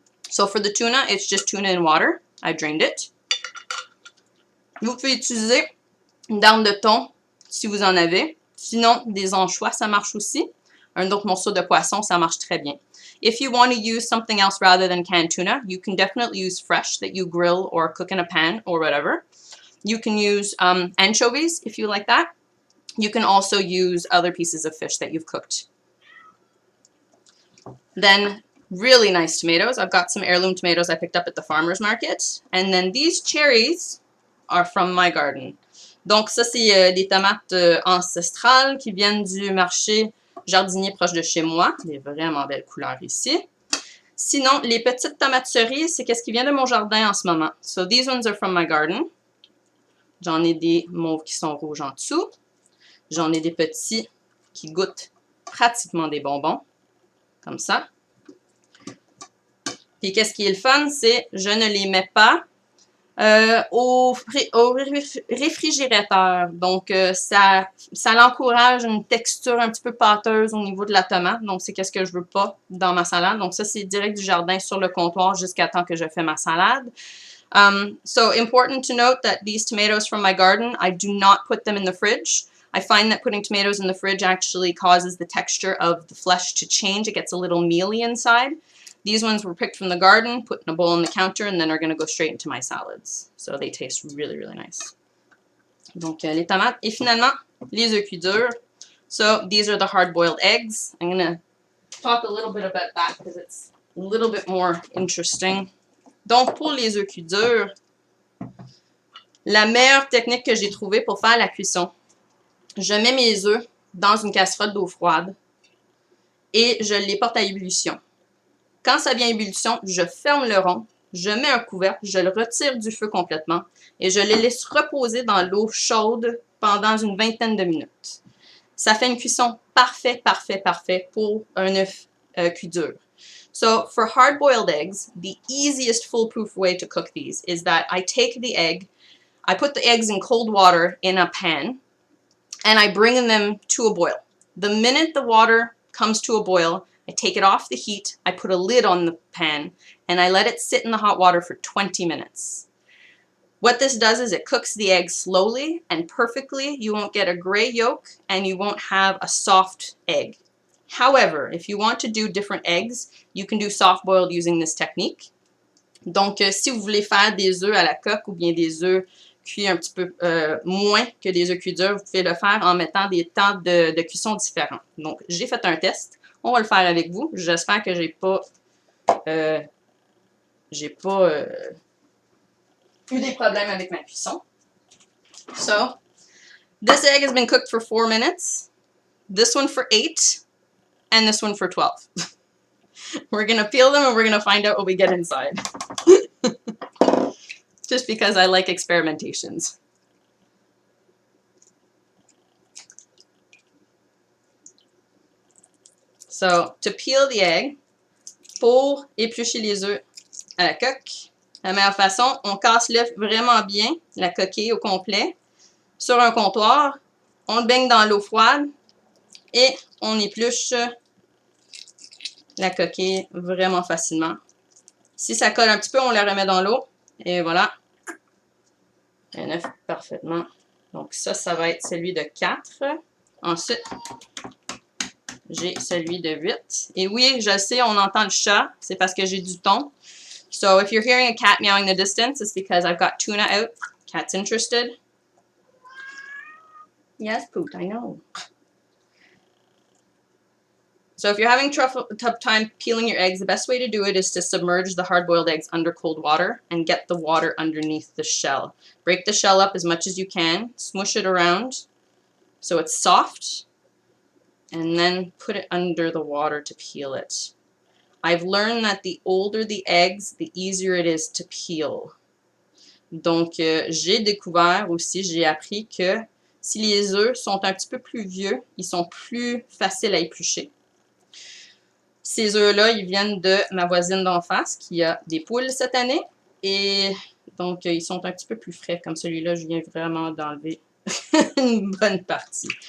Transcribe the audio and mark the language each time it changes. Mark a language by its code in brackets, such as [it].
[en] So for the tuna, it's just tuna in water. I drained it. [fr] Vous pouvez utiliser une dinde de thon si vous en avez. Sinon, des anchois, ça marche aussi. Un autre morceau de poisson, ça marche très bien. [en] If you want to use something else rather than canned tuna, you can definitely use fresh that you grill or cook in a pan or whatever. You can use anchovies if you like that. You can also use other pieces of fish that you've cooked. Then really nice tomatoes. I've got some heirloom tomatoes I picked up at the farmer's market. And then these cherries are from my garden. [fr] Donc ça, c'est des tomates ancestrales qui viennent du marché jardinier proche de chez moi. Des vraiment belles couleurs ici. Sinon, les petites tomates cerises, c'est qu'est-ce qui vient de mon jardin en ce moment. [en] So these ones are from my garden. [fr] J'en ai des mauves qui sont rouges en dessous. J'en ai des petits qui goûtent pratiquement des bonbons. Comme ça. Puis qu'est-ce qui est le fun, c'est je ne les mets pas au réfrigérateur. Donc, ça l'encourage une texture un petit peu pâteuse au niveau de la tomate. Donc, c'est qu'est-ce que je veux pas dans ma salade. Donc, ça, c'est direct du jardin sur le comptoir jusqu'à temps que je fais ma salade. [en] So important to note that these tomatoes from my garden, I do not put them in the fridge. I find that putting tomatoes in the fridge actually causes the texture of the flesh to change. It gets a little mealy inside. These ones were picked from the garden, put in a bowl on the counter, and then are going to go straight into my salads. So they taste really, really nice. [fr] Donc, les tomates. Et finalement, les œufs cuits durs. [en] So these are the hard-boiled eggs. I'm going to talk a little bit about that because it's a little bit more interesting. [fr] Donc, pour les œufs cuits durs, la meilleure technique que j'ai trouvée pour faire la cuisson, je mets mes œufs dans une casserole d'eau froide et je les porte à ébullition. Quand ça vient à ébullition, je ferme le rond, je mets un couvercle, je le retire du feu complètement et je les laisse reposer dans l'eau chaude pendant une vingtaine de minutes. Ça fait une cuisson parfait pour un œuf cuit dur. [en] So for hard-boiled eggs, the easiest foolproof way to cook these is that I take the egg, I put the eggs in cold water in a pan, and I bring them to a boil. The minute the water comes to a boil, I take it off the heat, I put a lid on the pan, and I let it sit in the hot water for 20 minutes. What this does is it cooks the egg slowly and perfectly. You won't get a gray yolk, and you won't have a soft egg. However, if you want to do different eggs, you can do soft-boiled using this technique. [fr] Donc, si vous voulez faire des œufs [en] à la coque ou bien des œufs [fr] cuit un petit peu moins que des œufs cuits durs, vous pouvez le faire en mettant des temps de cuisson différents. Donc, j'ai fait un test. On va le faire avec vous. J'espère que j'ai pas eu des problèmes avec ma cuisson. [en] So, this egg has been cooked for 4 minutes. This one for 8. And this one for 12. We're going to peel them and we're going to find out what we get inside. Just because I like experimentations. So, to peel the egg, [fr] pour éplucher les œufs à la coque, la meilleure façon, on casse l'œuf vraiment bien, la coquille au complet, sur un comptoir, on le baigne dans l'eau froide et on épluche la coquille vraiment facilement. Si ça colle un petit peu, on le remet dans l'eau et voilà. Un œuf parfaitement. Donc ça va être celui de 4. Ensuite, j'ai celui de 8. Et oui, je sais, on entend le chat. C'est parce que j'ai du thon. [en] So if you're hearing a cat meowing in the distance, it's because I've got tuna out. Cat's interested. Yes, Poot, I know. So if you're having tough time peeling your eggs, the best way to do it is to submerge the hard-boiled eggs under cold water and get the water underneath the shell. Break the shell up as much as you can, smush it around so it's soft, and then put it under the water to peel it. I've learned that the older the eggs, the easier it is to peel. [fr] Donc, j'ai découvert aussi, j'ai appris que si les œufs sont un petit peu plus vieux, ils sont plus faciles à éplucher. Ces œufs-là, ils viennent de ma voisine d'en face qui a des poules cette année. Et donc, ils sont un petit peu plus frais. Comme celui-là, je viens vraiment d'enlever une bonne partie.